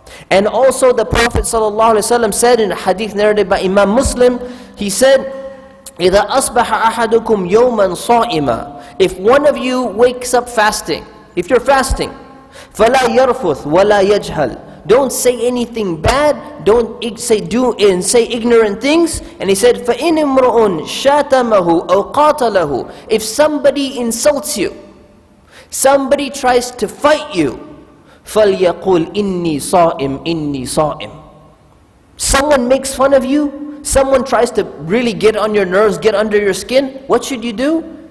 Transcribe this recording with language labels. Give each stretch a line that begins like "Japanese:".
English: And also the Prophet ﷺ said in a hadith narrated by Imam Muslim, he said,
Arabic: إِذَا أَصْبَحَ أَحَدُكُمْ يَوْمًا صَائِمًا.
English: If one of you wakes up fasting, if you're fasting,
Arabic: فَلَا يَرْفُثْ وَلَا يَجْهَلْ.
English: Don't say anything bad, don't say ignorant things. And he said,
Arabic: فَإِنِ امْرُؤٌ شَاتَمَهُ أَوْ قَاتَلَهُ.
English: If somebody insults you, somebody tries to fight you,
Arabic: فَلْيَقُلْ إِنِّي صَائِمْ إِنِّي صَائِمْ.
English: Someone makes fun of you, someone tries to really get on your nerves, get under your skin, what should you do?